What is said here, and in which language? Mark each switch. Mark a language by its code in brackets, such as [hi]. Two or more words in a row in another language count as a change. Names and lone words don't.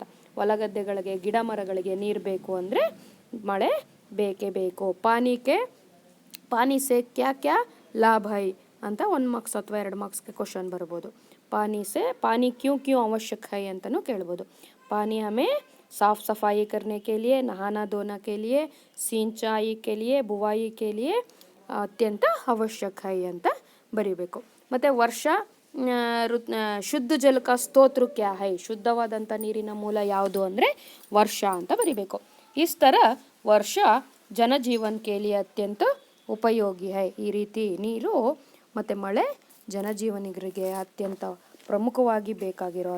[kn] ಹೊಲಗದ್ದೆಗಳಿಗೆ ಗಿಡ ಮರಗಳಿಗೆ ನೀರು ಬೇಕು ಅಂದರೆ ಮಳೆ ಬೇಕೇ ಬೇಕು. [hi] पानी से क्या क्या लाभ है [kn] ಅಂತ 1 ಮಾರ್ಕ್ಸ್ ಅಥವಾ 2 ಮಾರ್ಕ್ಸ್ಗೆ ಕ್ವಶನ್ ಬರ್ಬೋದು. [hi] पानी क्यों क्यों आवश्यक है [kn] ಅಂತಲೂ ಕೇಳ್ಬೋದು. [hi] पानी हमें साफ सफाई करने के लिए, नहाना धोना के लिए, सिंचाई के लिए, बुवाई के लिए अत्यंत आवश्यक है [kn] ಅಂತ ಬರಿಬೇಕು. ಮತ್ತು [hi] वर्षा शुद्ध जल का स्रोत क्या है, [kn] ಶುದ್ಧವಾದಂಥ ನೀರಿನ ಮೂಲ ಯಾವುದು ಅಂದರೆ ವರ್ಷ ಅಂತ ಬರಿಬೇಕು. [hi] इस तरह वर्षा जनजीवन के लिए अत्यंत उपयोगी है, [kn] ಈ ರೀತಿ ನೀರು ಮತ್ತು ಮಳೆ ಜನಜೀವನಿಗರಿಗೆ ಅತ್ಯಂತ ಪ್ರಮುಖವಾಗಿ ಬೇಕಾಗಿರೋ ಅಂಥದ್ದು.